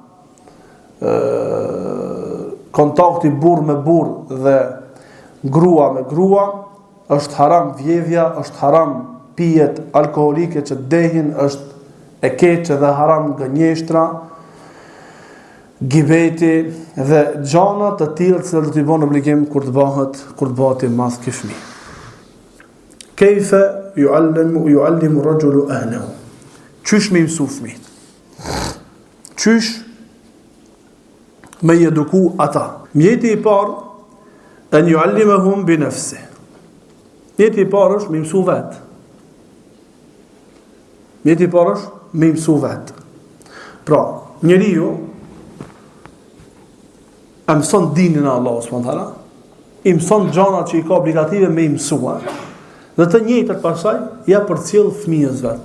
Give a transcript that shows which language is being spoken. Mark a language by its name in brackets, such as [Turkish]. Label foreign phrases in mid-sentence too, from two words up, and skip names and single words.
[Albanian] kontakti burr me burr dhe grua me grua, është haram vjedhja, është haram pijet alkoholike që dehin, është e keqe dhe haram gënjeshtra, gibeti dhe gjana të tilla që do t'i bëjnë obligim kur të bëhet i madh ky fëmijë. [Arabic] كيف يعلم الرجل أهله. [Albanian] Çish me mësu fëmijët? Çish me eduku ata? Mjeti i parë [Arabic] أن يعلمهم بنفسه. [Albanian] Mjeti i parë është me mësu vet. Mjeti i parë është me mësu vet. Pra, njeriu e mëson dinin e Allahut [Arabic] سبحانه وتعالى, [Albanian] i mëson gjërat që i ka obligative me i mësua, dhe të njëjtat pasaj ja përcjell fëmijës vet.